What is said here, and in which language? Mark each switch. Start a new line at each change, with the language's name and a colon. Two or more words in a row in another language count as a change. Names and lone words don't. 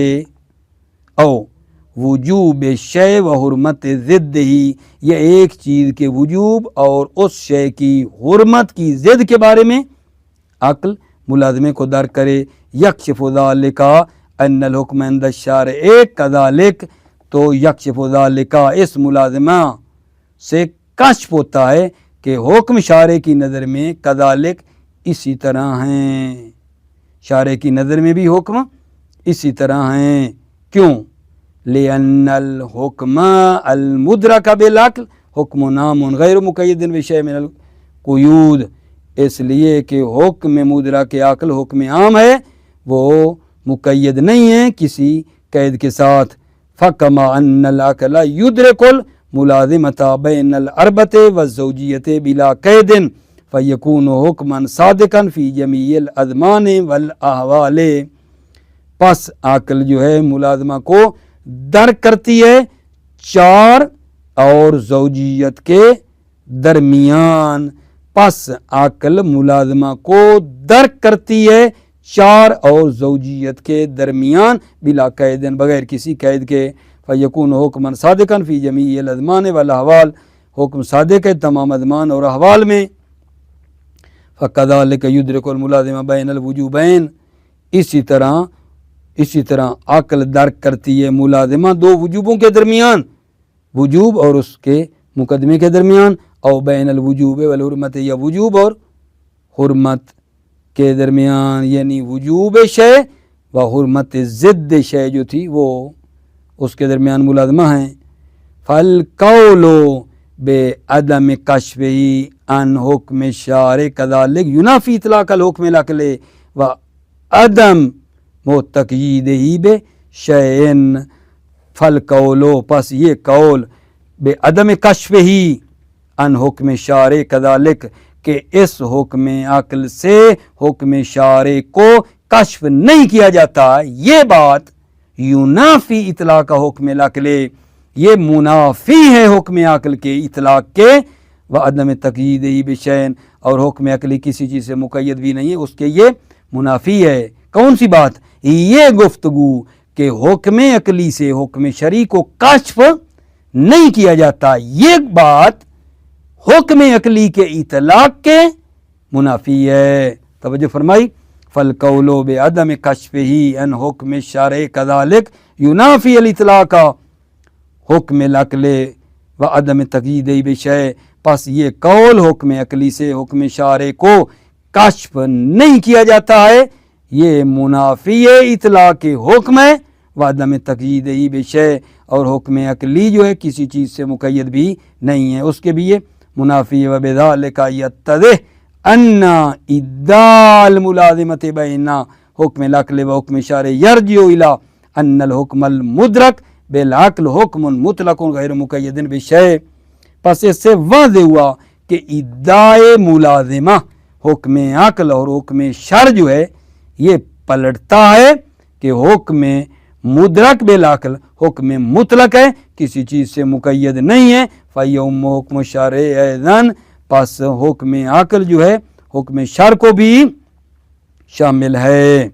Urdu: او وجوب شے و حرمت ضد ہی، یہ ایک چیز کے وجوب اور اس شے کی حرمت کی ضد کے بارے میں عقل ملازمے کو درک کرے.
Arabic: یکشف ذالک ان الحکم عند الشارع کذالک،
Urdu: تو
Arabic: یکشف ذالک
Urdu: اس ملازمہ سے کشف ہوتا ہے کہ حکم شارع کی نظر میں کذالک اسی طرح ہیں، شارع کی نظر میں بھی حکم اسی طرح ہیں.
Arabic: کیوں؟ لأن الحکم المدرک بالعقل حکم نام غیر مقید بشیء من القیود،
Urdu: اس لیے کہ حکم مدرک عقل حکم عام ہے، وہ مقید نہیں ہے کسی قید کے ساتھ.
Arabic: فکما ان العقل یدرک الملازمۃ بین الاربۃ والزوجیۃ بلا قید فیکون حکما صادقا فی جمیع الازمان والاحوال.
Urdu: پس عقل جو ہے ملازمہ کو درک کرتی ہے چار اور زوجیت کے درمیان، پس عقل ملازمہ کو درک کرتی ہے چار اور زوجیت کے درمیان بلا قید، بغیر کسی قید کے.
Arabic: فیکون حکما صادقا فی جمیع الازمان والاحوال،
Urdu: حکم صادق ہے تمام ازمان اور احوال میں.
Arabic: فکذالک یدرک الملازمہ بین الوجوبین،
Urdu: اسی طرح عقل درک کرتی ہے ملازمہ دو وجوبوں کے درمیان، وجوب اور اس کے مقدمے کے درمیان،
Arabic: او بین الوجوب والحرمت،
Urdu: یا وجوب اور حرمت کے درمیان، یعنی وجوب شے و حرمت ضد شے جو تھی وہ اس کے درمیان ملازمہ ہیں.
Arabic: فالقول بعدم کشفہ عن حکم الشارع کذالک ینافی اطلاق الحکم العقلی و عدم تقییدہ بشیء. فالقول،
Urdu: پس یہ قول
Arabic: بعدم کشفہ عن حکم الشارع کذالک،
Urdu: کہ اس حکم عقل سے حکم شارع کو کشف نہیں کیا جاتا، یہ بات
Arabic: ینافی اطلاق حکم العقل،
Urdu: یہ منافی ہے حکم عقل کے اطلاق کے،
Arabic: وعدم تقییدہ بشیء،
Urdu: اور حکم عقلی کسی چیز سے مقید بھی نہیں ہے اس کے، یہ منافی ہے. کون سی بات؟ یہ گفتگو کہ حکم عقلی سے حکم شرعی کو کشف نہیں کیا جاتا، یہ بات حکم عقلی کے اطلاق کے منافی ہے. توجہ فرمائی.
Arabic: فالقول بعدم کشفہ عن حکم الشارع کذالک ینافی الاطلاق حکم العقل وعدم تقییدہ بشیء،
Urdu: پس یہ قول حکم عقلی سے حکم شارع کو کشف نہیں کیا جاتا ہے، یہ منافی اطلاق حکم ہے
Arabic: وعدم تقییدہ بشیء،
Urdu: اور حکم عقلی جو ہے کسی چیز سے مقید بھی نہیں ہے اس کے بھی یہ منافی ہے.
Arabic: وبذالک یتضح ان ادعاء الملازمۃ بین حکم العقل و حکم الشارع یرجع الی ان الحکم المدرک بالعقل حکم مطلق غیر مقید بشیء.
Urdu: پس اس سے واضح ہوا کہ ادعائے ملازمہ حکم عقل اور حکم شرع جو ہے یہ پلٹتا ہے کہ حکم مدرک بالعقل حکم مطلق ہے، کسی چیز سے مقید نہیں ہے.
Arabic: فیوم حکم شرع ایضاً،
Urdu: پس حکم عقل جو ہے حکم شرع کو بھی شامل ہے.